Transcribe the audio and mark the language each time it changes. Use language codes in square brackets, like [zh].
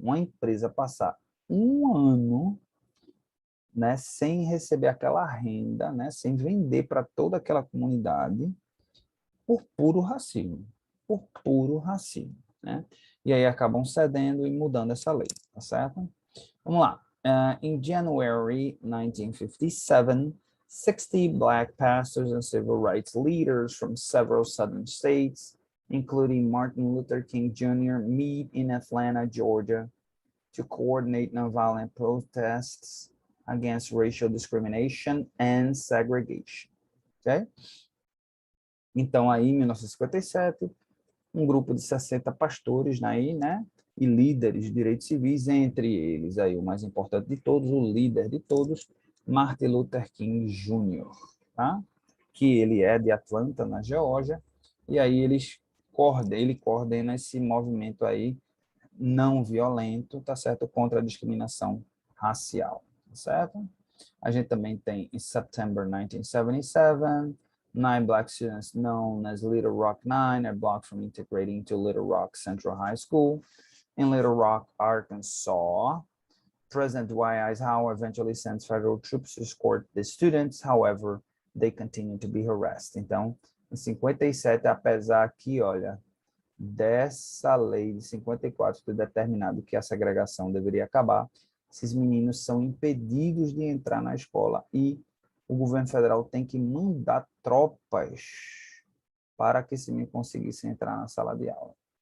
[pt] Uma empresa passar um ano, né, sem receber aquela renda, né, sem vender para toda aquela comunidade, por puro racismo. Por puro racismo, né? E aí acabam cedendo e mudando essa lei, tá certo? Vamos lá. [en] In January 1957, 60 black pastors and civil rights leaders from several southern states, including Martin Luther King Jr., meet in Atlanta, Georgia, to coordinate nonviolent protests against racial discrimination and segregation. Okay? [pt] Então, aí, em 1957, um grupo de 60 pastores aí, né, e líderes de direitos civis, entre eles aí o mais importante de todos, o líder de todos, Martin Luther King Jr., tá? Que ele é de Atlanta, na Geórgia, e aí ele coordena esse movimento aí não violento, tá certo, contra a discriminação racial, tá certo? A gente também tem, em [en] September 1977, 9 black students known as Little Rock Nine are blocked from integrating to Little Rock Central High School in Little Rock, Arkansas. President Dwight Eisenhower eventually sends federal troops to escort the students, however, they continue to be harassed. [pt] Então, em 57, apesar que, olha, dessa lei de 54 ter determinado que a segregação deveria acabar, esses meninos são impedidos de entrar na escola e o governo federal tem que mandar tropas para que esse menino conseguisse entrar na sala de aula.